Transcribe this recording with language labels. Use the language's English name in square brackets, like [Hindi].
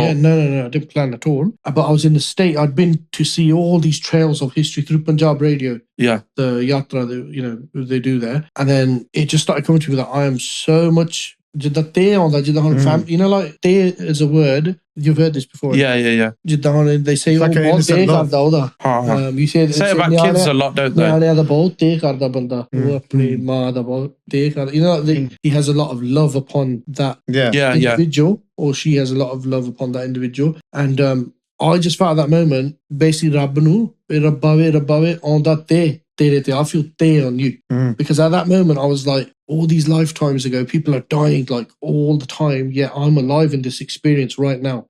[English] Yeah, no, I didn't plan at all. But I was in the state. I'd been to see all these trails of history through Punjab radio. Yeah, the yatra, they do there, and then it just started coming to me that I am so much. [Punjabi] ਜਿੱਦਾਂ ਤੇ ਆਉਂਦਾ ਜਿੱਦਾਂ ਹੁਣ [English] you know, like ਤੇ is a word, you've heard this before. Yeah. [Punjabi] ਜਿੱਦਾਂ ਹੁਣ [English] they say [Punjabi] ਬਹੁਤ ਤੇ ਕਰਦਾ ਉਹਦਾ. [English] You say about kids a lot, don't they? [Punjabi] ਨਿਆਣਿਆਂ ਦਾ ਬਹੁਤ ਤੇ ਕਰਦਾ ਬੰਦਾ, ਉਹ ਆਪਣੀ ਮਾਂ ਦਾ ਬਹੁਤ ਤੇ ਕਰਦਾ. [English] You know, he has a lot of love upon that individual, or she has a lot of love upon that individual. And I just felt at that moment, basically [Punjabi] ਰੱਬ ਨੂੰ ਰੱਬਾ ਵੇ ਆਉਂਦਾ ਤੇ [English] I feel te on you. Because at that moment I was like, all these lifetimes ago, people are dying like all the time, yet I'm alive in this experience right now.